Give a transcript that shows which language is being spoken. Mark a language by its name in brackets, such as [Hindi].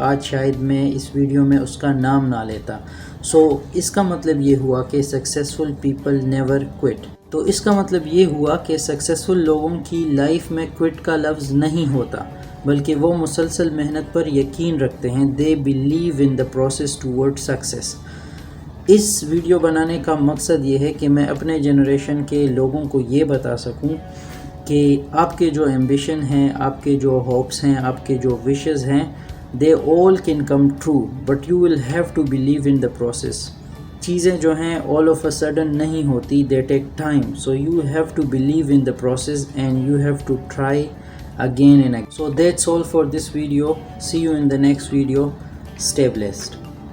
[Urdu] آج شاید میں اس ویڈیو میں اس کا نام نہ لیتا. سو اس کا مطلب یہ ہوا کہ [English] Successful people never quit. [Urdu] تو اس کا مطلب یہ ہوا کہ سکسیسفل لوگوں کی لائف میں کوئٹ کا لفظ نہیں ہوتا بلکہ وہ مسلسل محنت پر یقین رکھتے ہیں. [English] They believe in the process toward success. [Urdu] اس video بنانے کا مقصد یہ ہے کہ میں اپنے جنریشن کے لوگوں کو یہ بتا سکوں کہ آپ کے جو ایمبیشن ہیں، آپ کے جو ہوپس ہیں، آپ کے جو وشز ہیں، [English] they all can come true, but you will have to believe in the process. [Urdu] چیزیں جو ہیں [English] all of a sudden [Urdu] نہیں ہوتی, [English] they take time, so you have to believe in the process and you have to try again and again. So that's all for this video. See you in the next video. Stay blessed.